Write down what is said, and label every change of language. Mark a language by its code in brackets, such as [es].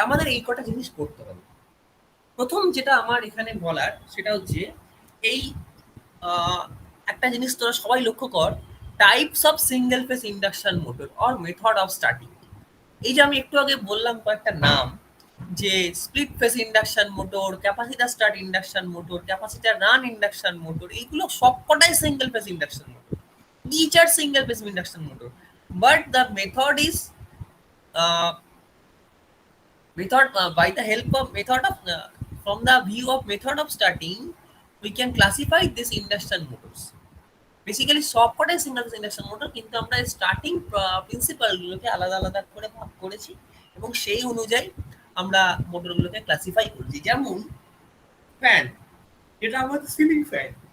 [bn] আমাদের এই কটা জিনিস করতে হবে। প্রথম যেটা আমার এখানে বলার সেটা হচ্ছে এই, আহ, একটা জিনিস তোরা সবাই লক্ষ্য কর: [en] Types of single phase induction motor or method of starting. [bn] এই যে আমি একটু আগে বললাম কয়েকটা নাম, যে split phase induction motor, capacitor start induction motor, capacitor run induction motor, এইগুলো সবকটাই single phase induction motor. [en] Each are single phase induction motor, but the method is uh, by the help of method of from the view of method of starting we can classify these induction motors. [bn] Basically সবকটাই single phase induction motor, কিন্তু আমরা starting প্রিন্সিপালগুলোকে আলাদা আলাদা করে ভাগ করেছি এবং সেই অনুযায়ী আমরা মোটরগুলোকে ক্লাসিফাই করেছি। যেমন ফ্যান, এটা আমাদের সিলিং ফ্যান।